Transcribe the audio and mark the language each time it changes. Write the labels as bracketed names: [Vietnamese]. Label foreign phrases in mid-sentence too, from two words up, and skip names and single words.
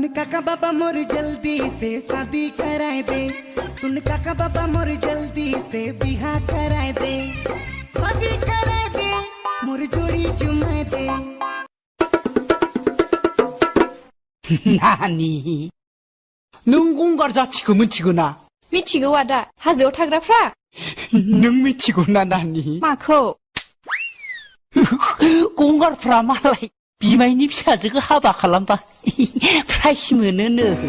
[Sadri] काका बाबा मोर जल्दी से शादी कराए दे। सुन काका बाबा मोर जल्दी से बिहा कराए दे। शादी कराए दे मोर जोड़ी चुमाए दे। [Bodo] नानी नों गंगार जाथिखौ मिथिगौ ना? मिथिगौ आदा, हाजोआव थाग्राफ्रा। नों मिथिगौ ना नानी? माखौ? गंगारफ्रा मालाय बिमायनि फिसाजोखौ हाबा खालामबा प्राइज मोनोनो।